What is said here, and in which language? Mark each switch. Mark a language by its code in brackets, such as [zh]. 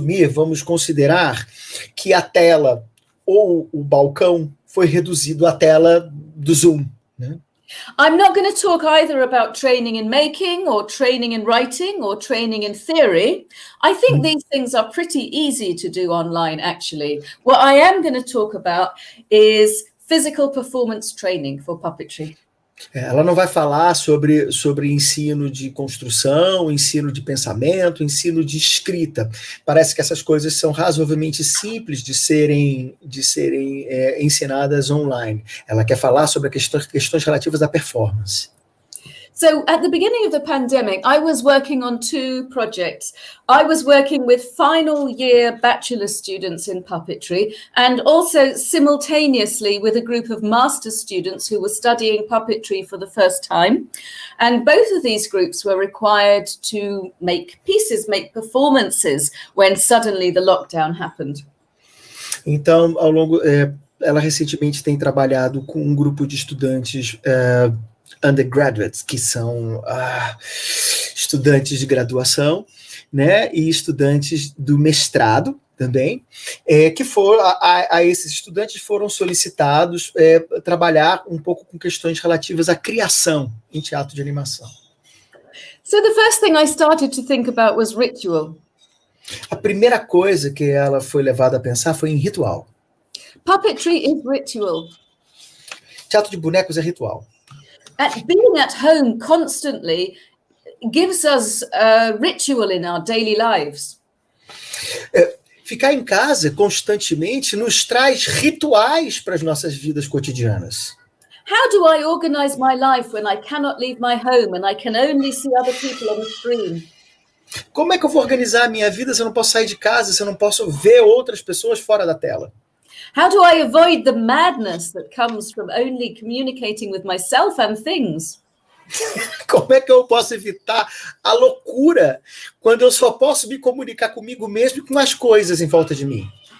[pt] Vamos considerar que a tela ou o balcão foi reduzido à tela do Zoom, né? [en] I'm not going to talk either about training in making or training in writing or training in theory. I think these things are pretty easy to do online, actually. What I am going to talk about is physical performance training for puppetry. [pt] Ela não vai falar sobre ensino de construção, ensino de pensamento, ensino de escrita. Parece que essas coisas são razoavelmente simples de serem ensinadas online. Ela quer falar sobre questões relativas à performance. [en] So at the beginning of the pandemic, I was working on two projects. I was working with final year bachelor students in puppetry and also simultaneously with a group of master students who were studying puppetry for the first time. And both of these groups were required to make pieces, make performances when suddenly the lockdown happened. [pt] Então, ela recentemente tem trabalhado com um grupo de estudantes undergraduates, que são estudantes de graduação, né, e estudantes do mestrado também, que a esses estudantes foram solicitados trabalhar um pouco com questões relativas à criação em teatro de animação. [en] So the first thing I started to think about was ritual. [pt] A primeira coisa que ela foi levada a pensar foi em ritual. [en] Puppetry is ritual. [pt] Teatro de bonecos é ritual. [en] Being at home constantly gives us a ritual in our daily lives. [pt] Ficar em casa constantemente nos traz rituais para as nossas vidas cotidianas. [en] How do I organize my life when I cannot leave my home and I can only see other people on the screen? [pt] Como é que eu vou organizar a minha vida se eu não posso sair de casa, se eu não posso ver outras pessoas fora da tela? [en] How do I avoid the madness that comes from only communicating with myself and things? [pt] Como é que eu posso evitar a loucura quando eu só posso me comunicar comigo mesmo e com as coisas em volta de mim?